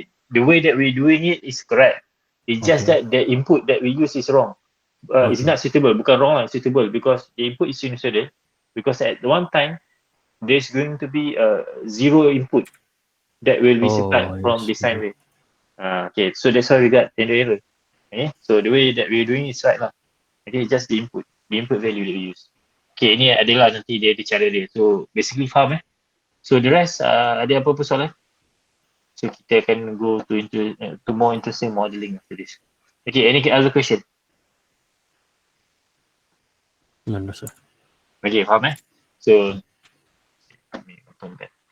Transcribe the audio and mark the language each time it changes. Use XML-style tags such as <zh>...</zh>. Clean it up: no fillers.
<en>The way that we're doing it is correct. It's just that the input that we use is wrong. It's not suitable.</en> <ms>Bukan</ms> <en>wrong lah, suitable. Because the input is sinusoidal. Because at one time, there's going to be a zero input that will be supplied from the sine wave. Okay, so that's why we got tender error. Okay, so the way that we're doing is right lah. Okay, just the input value that we use.</en> <ms>Okay, ni adalah nanti dia ada cara dia.</ms> <en>So basically faham So the rest,</en> <ms>ada apa-apa soalan?</ms> <en>So</en> <ms>kita akan</ms> <en>go to more interesting modeling after this. Okay, any other question? No, sir.</en> <ms>Okay, faham So, ni potong kan.</ms>